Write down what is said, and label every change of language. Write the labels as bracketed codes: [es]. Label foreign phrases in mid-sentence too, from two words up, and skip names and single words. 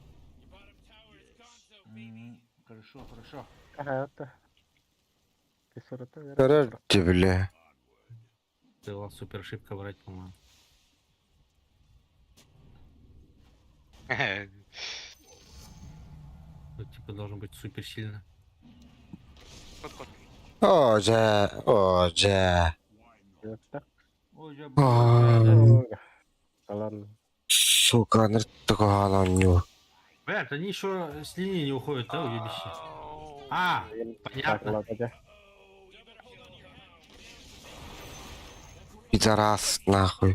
[ru] Хорошо, хорошо. Ага, это. Ты 40, Короче, бля. Ты была супер ошибка брать, по-моему. Ну, типа должен быть супер сильно. Kod. Hoca, hoca. Это. Ой, я, Ай, Ладно. сука, ныртыгаlan Блядь, они еще с линии не уходят, да, уебище? А, Так, понятно. ладно. Пидорас, нахуй.